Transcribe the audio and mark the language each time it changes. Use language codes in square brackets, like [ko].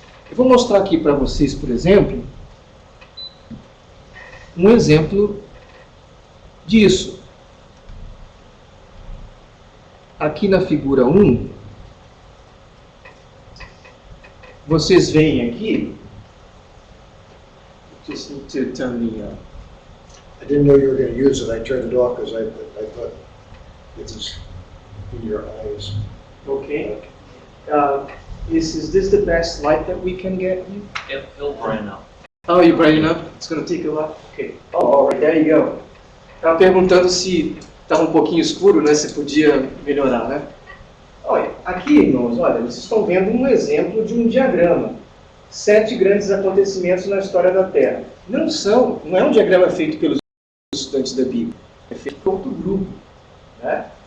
[pt] Eu vou mostrar aqui para vocês, por exemplo, um exemplo disso. Aqui na figura 1, vocês veem aqui [en] Just need to turn the... I didn't know you were going to use it. I turned it off because I thought it was in your eyes. Okay. Is this the best light that we can get? It'll brighten up. Oh, you're brightening up? It's going to take a while? Okay. Oh, all right, there you go. [pt] Estava perguntando se estava um pouquinho escuro, né? Se podia melhorar, né? Olha, aqui, irmãos, olha, vocês estão vendo um exemplo de um diagrama. 7 grandes acontecimentos na história da Terra. Não é um diagrama feito pelos estudantes da Bíblia, é feito por outro grupo, né?